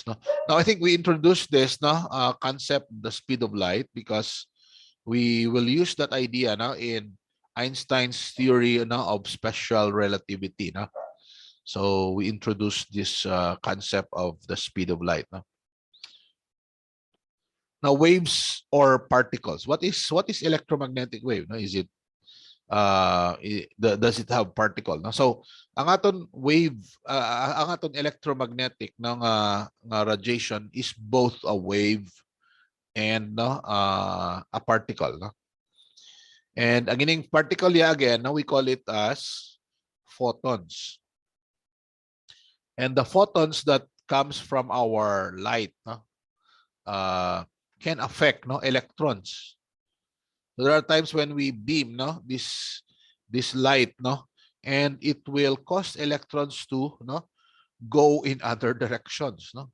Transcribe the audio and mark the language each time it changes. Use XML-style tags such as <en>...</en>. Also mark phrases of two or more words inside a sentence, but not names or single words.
<en>Now I think we introduced this concept, the speed of light, because we will use that idea in Einstein's theory of special relativity. So we introduced this concept of the speed of light. Now waves or particles. What is electromagnetic wave? Is it does it have particle? So</en> <hil>ang aton</hil> <en>wave,</en> <hil>ang aton</hil> <en>electromagnetic nga radiation is both a wave and a particle. And</en> <hil>ang ining</hil> <en>particle again, we call it as photons. And the photons that comes from our light, no, can affect, no, electrons. So there are times when we beam, no, this light, no, and it will cause electrons to, no, go in other directions, no.</en>